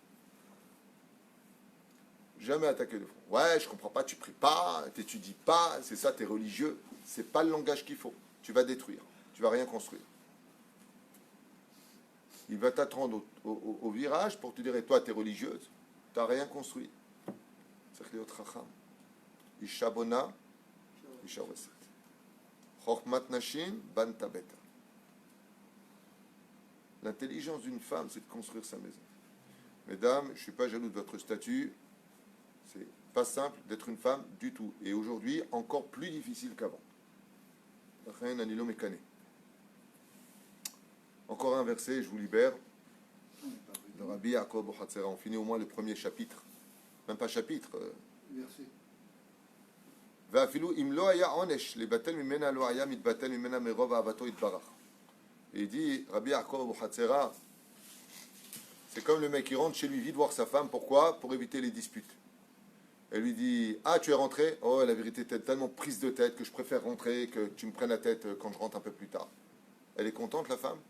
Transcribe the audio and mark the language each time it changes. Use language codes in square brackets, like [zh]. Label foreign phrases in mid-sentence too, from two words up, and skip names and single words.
[fr] Jamais attaquer de front. Ouais, je comprends pas, tu pries pas, tu n'étudies pas, c'est ça, tu es religieux. C'est pas le langage qu'il faut. Tu vas détruire. Tu vas rien construire. Il va t'attendre au virage pour te dire, et toi, tu es religieuse. [he] Tu n'as rien construit. C'est להיות חכם. אישה בונה, אישה הורסת. חוכמת נשים, בנתה ביתה. [fr] L'intelligence d'une femme, c'est de construire sa maison. Mesdames, je ne suis pas jaloux de votre statut. C'est pas simple d'être une femme du tout. Et aujourd'hui, encore plus difficile qu'avant. Encore un verset, je vous libère. De Rabbi Yaakov Bochatzera. On finit au moins le premier chapitre. Même pas chapitre. Verset. [he] ואפילו אם לא היה עונש לבטל ממנה לא היה מתבטל ממנה מרוב אהבתו יתברך. [fr] Et il dit, Rabbi Yaakov Bochatzera, c'est comme le mec qui rentre chez lui vite voir sa femme. Pourquoi? Pour éviter les disputes. Elle lui dit, ah, tu es rentré? Oh, la vérité, t'es tellement prise de tête que je préfère rentrer, que tu me prennes la tête quand je rentre un peu plus tard. Elle est contente, la femme?